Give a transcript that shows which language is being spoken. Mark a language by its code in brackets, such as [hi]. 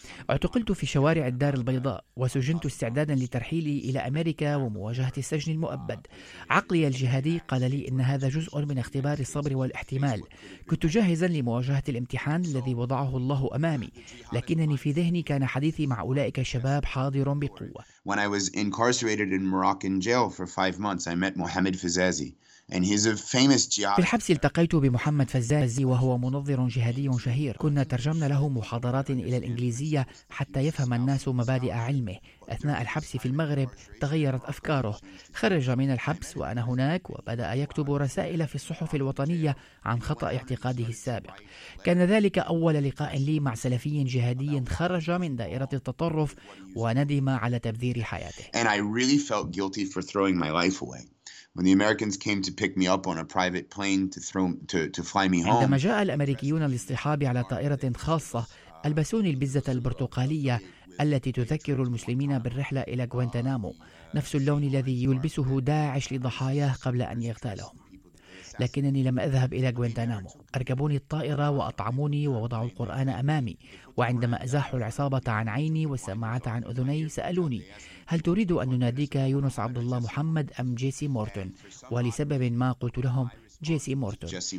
[ar] اعتقلت في شوارع الدار البيضاء وسجنت استعدادا لترحيلي إلى أمريكا ومواجهة السجن المؤبد. عقلي الجهادي قال لي إن هذا جزء من اختبار الصبر والاحتمال. كنت جاهزا لمواجهة الامتحان الذي وضعه الله أمامي، لكنني في ذهني كان حديثي مع أولئك الشباب حاضر بقوة. [en] When I was incarcerated in Moroccan jail for 5 months, I met Mohamed Fazazi. And he's a famous jihadist. [ar] في الحبس التقيت بمحمد فزازي، وهو منظر جهادي شهير. كنا ترجمنا له محاضرات إلى الإنجليزية حتى يفهم الناس مبادئ علمه. أثناء الحبس في المغرب تغيرت أفكاره، خرج من الحبس وأنا هناك وبدأ يكتب رسائل في الصحف الوطنية عن خطأ اعتقاده السابق. كان ذلك أول لقاء لي مع سلفي جهادي خرج من دائرة التطرف وندم على تبذير حياته. [en] And I really felt guilty for throwing my life away. When the Americans came to pick me up on a private plane to fly me home. [ar] عندما جاء الأمريكيون لاصطحابي على طائرة خاصة، ألبسوني البزة البرتقالية التي تذكر المسلمين بالرحلة إلى غوانتانامو، نفس اللون الذي يلبسه داعش لضحاياه قبل أن يغتالهم. لكنني لم أذهب إلى غوانتانامو. أركبوني الطائرة وأطعموني ووضعوا القرآن أمامي، وعندما أزاحوا العصابة عن عيني والسماعة عن أذني سألوني: هل تريد أن نناديك يونس عبد الله محمد أم جيسي مورتون؟ ولسبب ما قلت لهم جيسي مورتون.